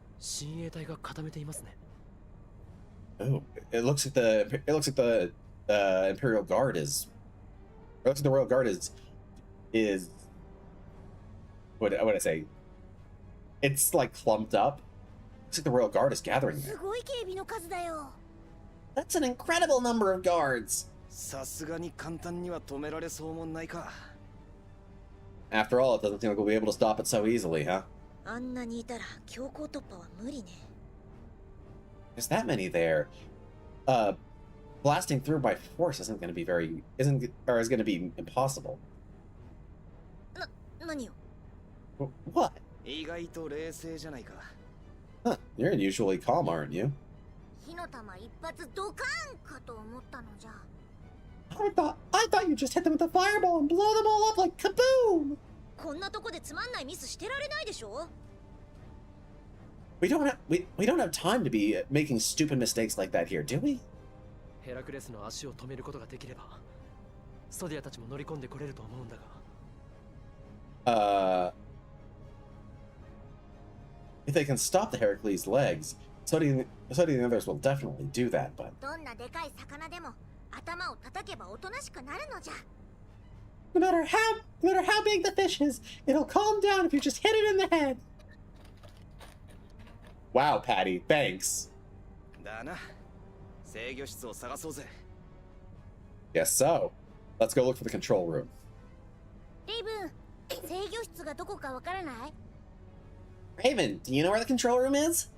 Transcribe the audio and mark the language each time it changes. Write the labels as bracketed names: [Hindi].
[Japanese] 親衛隊が固めていますね。 [English] Oh, it looks like the Imperial Guard is. It looks like the Royal Guard is. What would I say? It's like clumped up. Looks like the Royal Guard is gathering there. [Japanese] すごい警備の数だよ。 [English] That's an incredible number of guards. [Japanese] さすがに簡単には止められそうもないか。 [English] After all, it doesn't seem like we'll be able to stop it so easily, huh? [Japanese] あんなにいたら強行突破は無理ね。 [English] There's that many there. Blasting through by force is going to be impossible. [Japanese] 何よ。 [English] What? [Japanese] 意外と冷静じゃないか。 [English] Huh, you're unusually calm, aren't you? [Japanese] 火の玉一発ドカーンかと思ったのじゃ。 [English] I thought you just hit them with a fireball and blow them all up like kaboom! [Japanese] こんなとこでつまんないミスしてられないでしょ。 [English] We don't have time to be making stupid mistakes like that here, do we? [Japanese] ヘラクレスの足を止めることができれば、ストディアたちも乗り込んでこれると思うんだが。 [English] If they can stop the Heracles' legs, so do the others will definitely do that, but... [Japanese] どんなでかい魚でも頭を叩けばおとなしくなるのじゃ。 [English] No matter how big the fish is, it'll calm down if you just hit it in the head. Wow, Patty, thanks. [Japanese] だな。制御室を探そうぜ。 [English] Yes, so. Let's go look for the control room. [Japanese] レイブン、制御室がどこかわからない？ [English] Raven, do you know where the control room is?